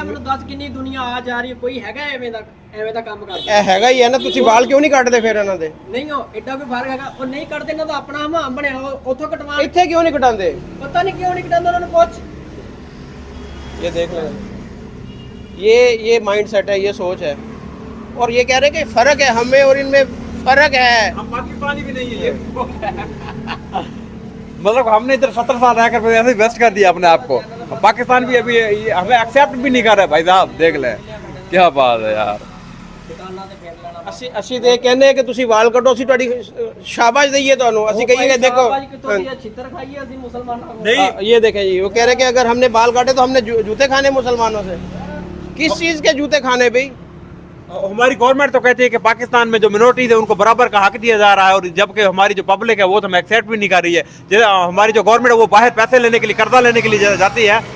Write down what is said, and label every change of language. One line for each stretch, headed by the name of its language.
Punjabi: ਮੈਨੂੰ ਦੱਸ ਕਿੰਨੀ ਦੁਨੀਆ ਆ ਜਾ ਰਹੀ ਹੈ, ਕੋਈ ਹੈਗਾ ਐਵੇਂ ਦਾ ਕੰਮ ਕਰਦਾ?
Hindi: हैगा ही है ना।
Punjabi: ਤੁਸੀਂ ਵਾਲ ਕਿਉਂ ਨਹੀਂ ਕੱਟਦੇ ਫਿਰ ਇਹਨਾਂ ਦੇ? ਨਹੀਂ ਉਹ ਐਡਾ ਕੋਈ ਫਰਕ ਹੈਗਾ? ਉਹ ਨਹੀਂ ਕੱਢਦੇ, ਇਹਨਾਂ ਦਾ ਆਪਣਾ ਹਮਾਮ ਬਣਿਆ, ਉਹ ਉੱਥੋਂ ਕਟਵਾ। ਇੱਥੇ ਕਿਉਂ ਨਹੀਂ ਕਟਾਉਂਦੇ? ਪਤਾ ਨਹੀਂ ਕਿਉਂ ਨਹੀਂ ਕਟਾਉਂਦੇ, ਉਹਨਾਂ ਨੂੰ ਪੁੱਛ।
Hindi: ये देख लें, ये माइंड सेट है, ये सोच है। और ये कह रहे हैं कि फर्क है हमें और इनमें, फर्क है। हम पाकिस्तानी भी नहीं है ये। मतलब हमने इधर 17 साल रहकर फिर ऐसे वेस्ट कर दिया अपने आप को। पाकिस्तान भी अभी हमें एक्सेप्ट भी नहीं कर रहा है। भाई साहब देख ले क्या बात है यार।
Punjabi: ਅਸੀਂ ਤੇ ਕਹਿੰਦੇ ਕਿ ਤੁਸੀਂ ਵਾਲ ਕੱਟੋ, ਅਸੀਂ ਤੁਹਾਡੀ ਸ਼ਾਬਾਸ਼ ਦਈਏ ਤੁਹਾਨੂੰ। ਅਸੀਂ ਕਹੀਏ ਕਿ देखो, ਛਿੱਤਰ ਖਾਈਏ ਅਸੀਂ ਮੁਸਲਮਾਨਾਂ ਨੂੰ।
Hindi: नहीं ये देखें जी, वो कह रहे हैं कि अगर हमने बाल काटे तो हमने जूते खाने मुसलमानों से। किस चीज़ के जूते खाने भाई? हमारी गवर्नमेंट तो कहती है कि पाकिस्तान में जो मिनोरिटीज है उनको बराबर का हक दिया जा रहा है, और जबकि हमारी जो पब्लिक है वो तो हमें एक्सेप्ट भी नहीं कर रही है। हमारी जो गवर्नमेंट है वो बाहर पैसे लेने के लिए, कर्जा लेने के लिए जाती है।